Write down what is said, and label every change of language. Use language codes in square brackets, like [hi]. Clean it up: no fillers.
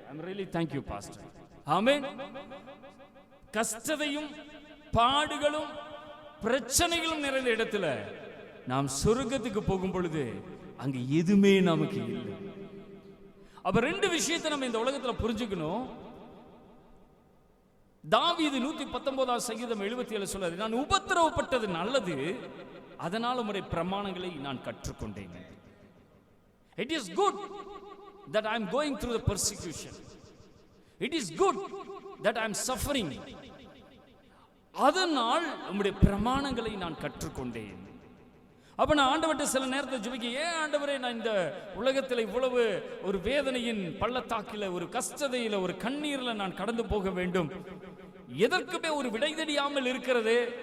[en] I am really thank you pastor. [ta] ஆமென். கஷ்டத்தையும் பாடுகளும் பிரச்சனைகளும் நிறைந்த இடத்துல நாம் சொர்க்கத்துக்கு போகும் பொழுது அங்க எதுவுமே நமக்கு இல்லை. அப்ப 2 விஷயத்தை நம்ம இந்த உலகத்துல புரிஞ்சுக்கணும். தாவீது 119 சங்கீதம் 77 சொல்றாரு, நான் உபத்திரவப்பட்டது நல்லது, அதனால் உம்முடைய பிரமாணங்களை நான் கற்றுக்கொண்டேன். [en] It is good that I am going through the persecution. It is good that I am suffering. [ta] அதனால் உம்முடைய பிரமாணங்களை நான் கற்றுக்கொண்டேன். அப்ப நான் ஆண்டவர்கிட்ட சில நேரத்தில் ஜெபிக்க, ஏன் ஆண்டவரே நான் இந்த உலகத்தில் இவ்வளவு ஒரு வேதனையின் பள்ளத்தாக்கில, ஒரு கஷ்டத்தையில, ஒரு கண்ணீர்ல நான் கடந்து போக வேண்டும், எதற்குமே ஒரு விடை தெரியாமல் இருக்கிறது.